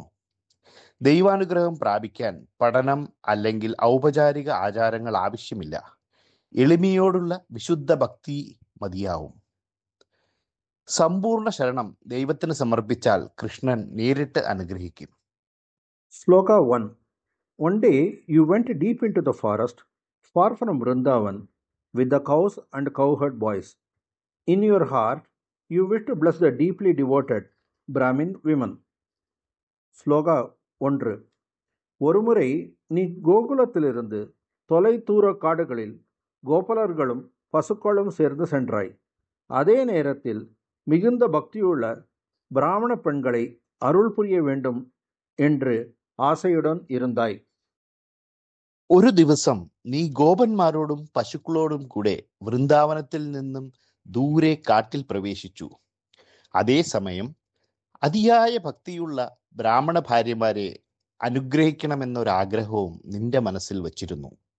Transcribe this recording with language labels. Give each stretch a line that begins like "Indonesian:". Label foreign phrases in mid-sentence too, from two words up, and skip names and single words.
Malayalam: ദൈവാനുഗ്രഹം പ്രാപിക്കാൻ പഠനം അല്ലെങ്കിൽ ഔപചാരിക ആചാരങ്ങൾ ആവശ്യമില്ല. എളിമയോടുള്ള വിശുദ്ധ ഭക്തി മതിയാവും. സമ്പൂർണ്ണ ശരണം ദൈവത്തിന് സമർപ്പിച്ചാൽ കൃഷ്ണൻ നേരിട്ട് അനുഗ്രഹിക്കും.
English: Sloka 1. One day you went deep into the forest, far from Vrindavan, with the cows and cowherd boys. In your heart, you wish to bless the deeply devoted Brahmin women. Sloka 1.
Tamil: ஒருமுறை நீ கோகுலத்திலிருந்து தொலை தூர காடுகளில் கோபாலர்களும் பசுக்களும் சேர்ந்து சென்றாய். அதே நேரத்தில் மிகுந்த பக்தியுள்ள பிராமண பெண்களை அருள் புரிய வேண்டும் என்று ആശയുடன் இருந்தாய்.
Malayalam: ഒരു ദിവസം നീ ഗോപന്മാരോടും പശുക്കളോടും കൂടെ വൃന്ദാവനത്തിൽ നിന്നും ദൂരെ കാട്ടിൽ പ്രവേശിച്ചു. അതേസമയം അതിയായ ഭക്തിയുള്ള ബ്രാഹ്മണ ഭാര്യമാരെ അനുഗ്രഹിക്കണമെന്നൊരാഗ്രഹവും നിന്റെ മനസ്സിൽ വച്ചിരുന്നു.